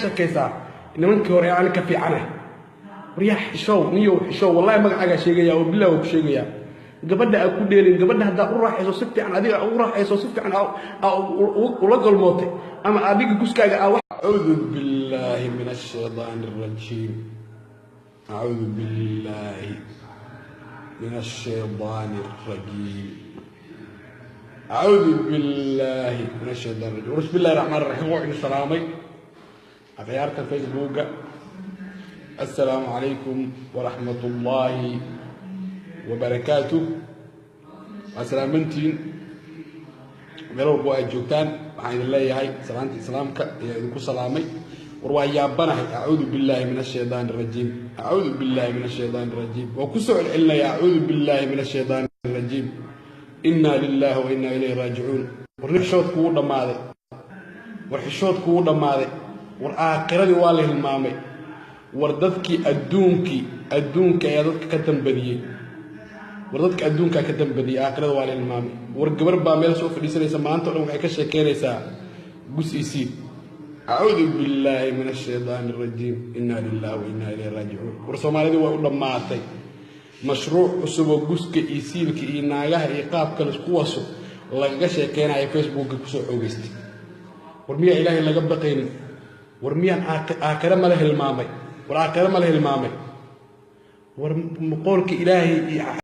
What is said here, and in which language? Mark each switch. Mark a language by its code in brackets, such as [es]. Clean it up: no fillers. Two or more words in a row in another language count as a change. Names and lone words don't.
[so] shaqeysaa nimankii hore aan ka fiicanahay riyax show niyo show wallahi magacaaga sheegaya oo billaah ku sheegaya gabadha ku dheelin gabadha hadda u raaxayso si fiican adiga u raaxayso si fiican ula galmootay ama adiga guskaaga [ar] أعوذ بالله من الشيطان الرجيم أعوذ بالله من الشيطان الرجيم أعوذ بالله من الشيطان الرجيم بسم الله الرحمن الرحيم [so] wa salaamay akhyaarta facebooka [ar] السلام عليكم ورحمة الله وبركاته. [so] السلام بنتين ميلو بو جوجتان waxaan leeyahay salaanta islaamka iyo idinku salaamay war waa yaabanahay [ar] أعوذ بالله من الشيطان الرجيم أعوذ بالله من الشيطان الرجيم [so] wa ku soo celinaya [ar] أعوذ بالله من الشيطان الرجيم إنا لله وإنا إليه راجعون [so] war xishoodku wuu dhamaaday war aaqiradii waa la hilmaamay war dadkii adduunka ayaa dadka ka tambadiyay war dadka adduunka ka tambadiyay aakhirada waa la hilmaamay war gabar baa meel soo fadhiisanaysa maanta oo dhan waxay ka sheekeynaysaa gusiisi [ar] أعوذ بالله من الشيطان الرجيم إنا لله وإنا إليه راجعون [so] war Soomaalidu waa u dhamaatay mashruuc cusub oo guska iyo siilka iyo naagaha iyo qaabka la isku waso laga sheekeynayo Facebook ku soo xoogaystay war miya ilaahay laga baqaynin war miyaan aakhira ma la hilmaamay war aakhira ma la hilmaamay war qowlka ilaahay